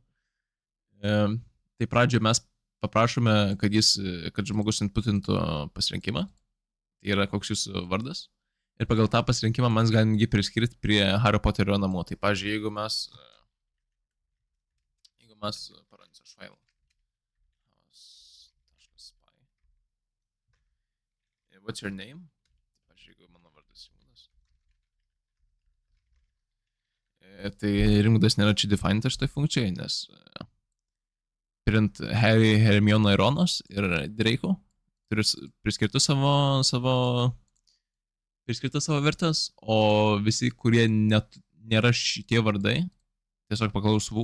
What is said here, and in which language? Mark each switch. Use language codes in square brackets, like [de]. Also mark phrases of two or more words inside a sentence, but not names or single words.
[lt] Tai pradžioje mes paprašome, kad žmogus inputintų pasirinkimą, tai yra koks jūsų vardas, ir pagal tą pasirinkimą mes galim jį priskirti prie Harry Potterio namų. Tai pavyzdžiui, jeigu mes parodys aš failą. [en] What's your name? [lt] Pavyzdžiui, jeigu mano vardas Rimūdas. Tai Rimūdas nėra čia defined šitai funkcijai, nes print Harry, Hermiona ir Ronas ir Draco turi priskirti savo vertes, o visi, kurie nėra šitie vardai, tiesiog paklausvų.